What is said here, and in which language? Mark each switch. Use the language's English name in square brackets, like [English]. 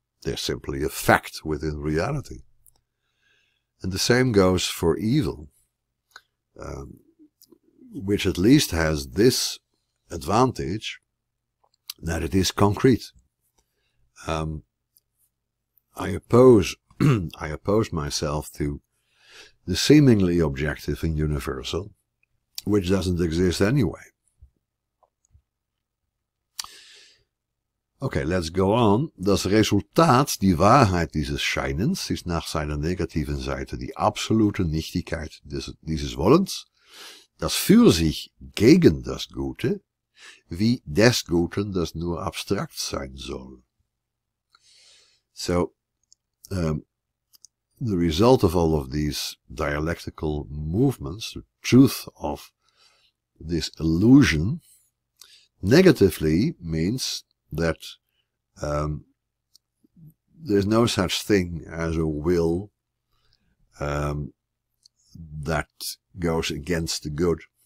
[English] There's simply a fact within reality. And the same goes for evil, which at least has this advantage, that it is concrete. I oppose myself to the seemingly objective and universal, which doesn't exist anyway. Okay, let's go on. [German] Das Resultat, die Wahrheit dieses Scheinens, ist nach seiner negativen Seite die absolute Nichtigkeit dieses Wollens, das für sich gegen das Gute, wie des Guten, das nur abstrakt sein soll. [English] So, the result of all of these dialectical movements, the truth of this illusion, negatively means that there's no such thing as a will that goes against the good.